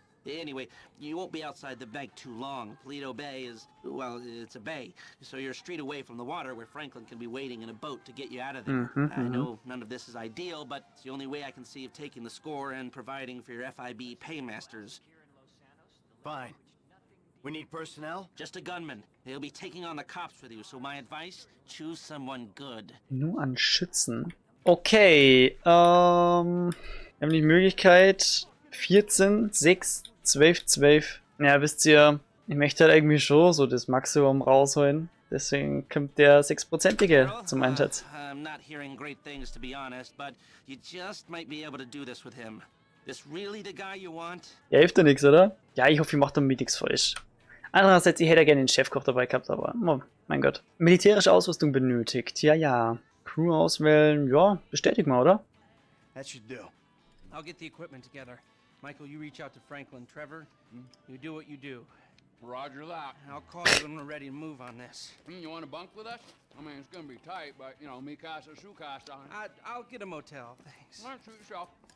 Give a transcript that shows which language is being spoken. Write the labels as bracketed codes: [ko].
[en] Anyway, you won't be outside the bank too long. Paleto Bay is, well, it's a bay, so you're a street away from the water where Franklin can be waiting in a boat to get you out of there. I know none of this is ideal, but it's the only way I can see of taking the score and providing for your FIB paymasters. Fine. We need personnel? Just a gunman. They'll be taking on the cops with you, so my advice, choose someone good. [de] Nur an Schützen. Okay, wir haben die Möglichkeit 14, 6, 12, 12. Ja, wisst ihr, ich möchte halt irgendwie schon so das Maximum rausholen. Deswegen kommt der 6%ige zum Einsatz. [en] I'm not hearing great things, to be honest, but you just might be able to do this with him. This really the guy you want? [de] Ja, hilft ja nichts, oder? Ja, ich hoffe, ich mache damit nichts falsch. Andererseits, ich hätte ja gerne den Chefkoch dabei gehabt, aber, oh, mein Gott. Militärische Ausrüstung benötigt, ja, ja. Crew auswählen, ja, bestätigt mal, oder? [en] That should do. I'll get the equipment together. Michael, you reach out to Franklin. Trevor, you do what you do. Roger that. I'll call you when we're ready to move on this. You want to bunk with us? I mean, it's gonna be tight, but, you know, [es] mi casa, su casa. [en] I'll get a motel, thanks. All right, suit yourself.